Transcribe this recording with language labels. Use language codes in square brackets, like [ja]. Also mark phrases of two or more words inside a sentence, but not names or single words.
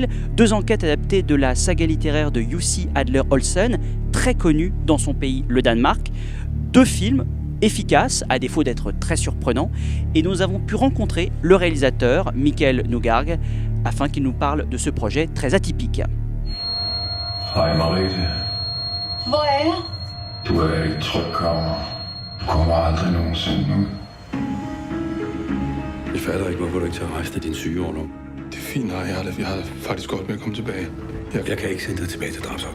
[fr] 2 enquêtes adaptées de la saga littéraire de Jussi Adler-Olsen, très connue dans son pays, le Danemark. 2 films efficaces, à défaut d'être très surprenants, et nous avons pu rencontrer le réalisateur, Michael Newgarg, afin qu'il nous parle de ce projet très atypique. [da] Hej Marie. Hvor er jeg? Du er i et trygt kammer. Du kommer aldrig nogensinde ud. Jeg fatter ikke, hvorfor du ikke tager rejse til din sygeorlov. Det er fint, nej. Jeg har faktisk godt med at komme tilbage. Jeg kan ikke sende dig tilbage til drabsafdelingen.